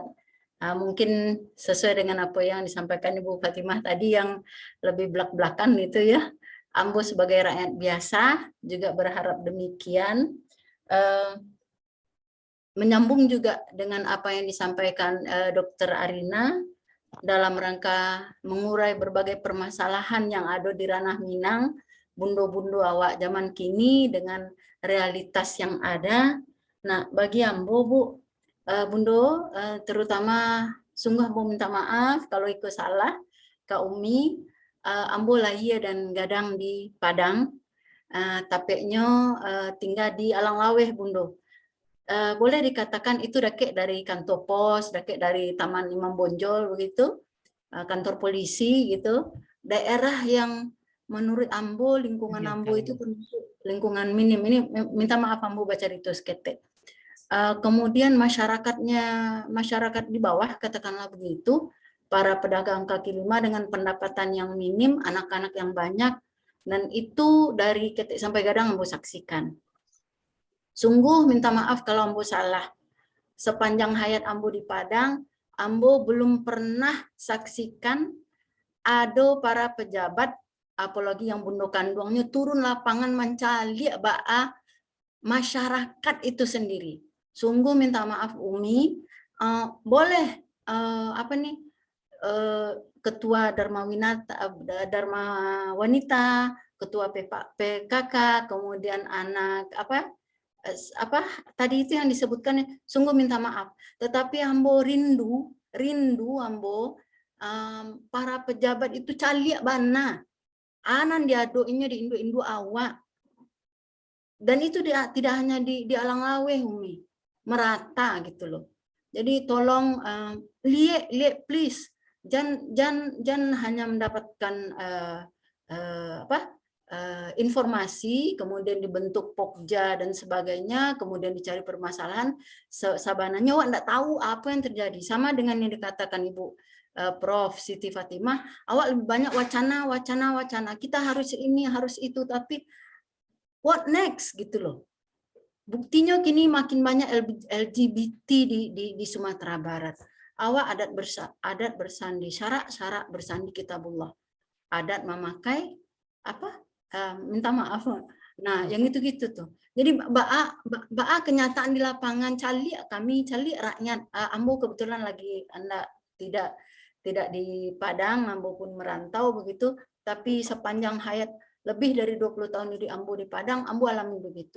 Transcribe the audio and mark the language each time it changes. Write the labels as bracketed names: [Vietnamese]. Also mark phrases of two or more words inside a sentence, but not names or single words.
[Indonesian] Mungkin sesuai dengan apa yang disampaikan Ibu Fatimah tadi yang lebih belak-belakan gitu ya. Ambo sebagai rakyat biasa juga berharap demikian. Menyambung juga dengan apa yang disampaikan Dr. Arina dalam rangka mengurai berbagai permasalahan yang ada di ranah Minang, bundo-bundo awak zaman kini dengan realitas yang ada. Nah, bagi Ambo, Bu, Bundo, terutama sungguh mau minta maaf kalau ikut salah Kak Umi, ambo lahir dan gadang di Padang, tapeknya tinggal di Alang Laweh Bundo. Boleh dikatakan itu deket dari kantor pos, deket dari Taman Imam Bonjol begitu, kantor polisi gitu. Daerah yang menurut ambo lingkungan ambo itu lingkungan minim. Ini minta maaf ambo baca itu seketek. Kemudian masyarakat di bawah katakanlah begitu, para pedagang kaki lima dengan pendapatan yang minim, anak-anak yang banyak, dan itu dari ketik sampai gadang ambo saksikan. Sungguh minta maaf kalau ambo salah. Sepanjang hayat ambo di Padang, ambo belum pernah saksikan ada para pejabat, apalagi yang bundo kandungnya turun lapangan mencari ba'a masyarakat itu sendiri. Sungguh minta maaf Umi, boleh ketua Dharma Wanita, ketua PKK, kemudian anak tadi itu yang disebutkan, sungguh minta maaf. Tetapi ambo rindu ambo para pejabat itu [Minangkabau] caliak bana, anan diadoinya di indu awak. [Indonesian] Dan itu tidak hanya di Alang Laweh Umi, merata gitu loh. Jadi tolong lihat please, jangan hanya mendapatkan informasi, kemudian dibentuk pokja dan sebagainya, kemudian dicari permasalahan, sabananya wak nggak tahu apa yang terjadi. Sama dengan yang dikatakan Ibu Prof. Siti Fatimah, awak lebih banyak wacana, kita harus ini, harus itu, tapi [English] what next [Indonesian] gitu loh. Buktinya kini makin banyak LGBT di Sumatera Barat. Awak adat bersandi, syarak bersandi kitabullah. Adat memakai minta maaf. Nah, yang itu-gitu tuh. Jadi ba'a kenyataan di lapangan, cali rakyat. Ambo kebetulan lagi tidak di Padang, ambo pun merantau begitu, tapi sepanjang hayat lebih dari 20 tahun di Ambo di Padang, Ambo alami begitu.